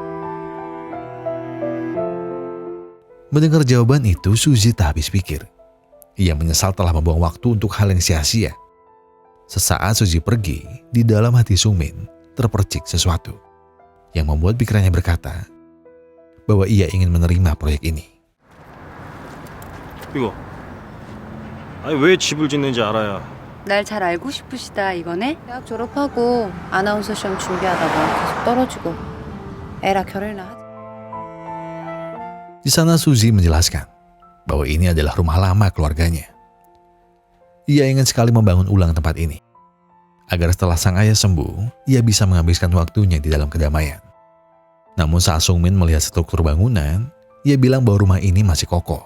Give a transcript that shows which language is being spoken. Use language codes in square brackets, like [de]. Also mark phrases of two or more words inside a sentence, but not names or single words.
[id] Mendengar jawaban itu, Suzy tak habis pikir. Ia menyesal telah membuang waktu untuk hal yang sia-sia. Sesaat Suzy pergi, di dalam hati Sungmin terpercik sesuatu yang membuat pikirannya berkata bahwa ia ingin menerima proyek ini. [ko] 이거. 아니 왜 집을 짓는지 알아야. 날 잘 알고 싶으시다 이거네? 대학 졸업하고 아나운서 시험 준비하다가 계속 떨어지고 애라 결혼이나 하자. [id] Di sana Suzy menjelaskan bahwa ini adalah rumah lama keluarganya. Ia ingin sekali membangun ulang tempat ini, agar setelah sang ayah sembuh, ia bisa menghabiskan waktunya di dalam kedamaian. Namun saat Sungmin melihat struktur bangunan, ia bilang bahwa rumah ini masih kokoh.